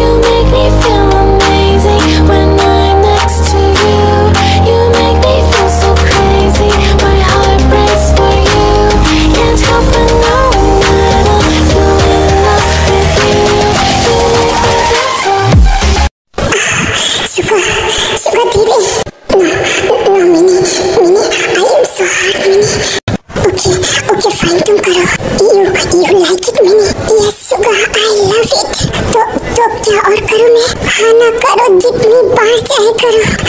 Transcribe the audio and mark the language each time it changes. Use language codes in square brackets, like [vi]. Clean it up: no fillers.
[en] You make me feel amazing when I'm next to you. You make me feel so crazy, my heart breaks for you. Can't help but know that I'm still in love with you. You make me feel so. शुक्र [hi] धीरे। [en] No, Minnie, I am so hot, Minnie. Okay, fine, [hi] तुम करो। [en] You like it, Minnie? Yes, शुक्र, I love it. [hi] तो क्या और करूँ मैं? हाँ ना, करो जितनी बार चाहे करो।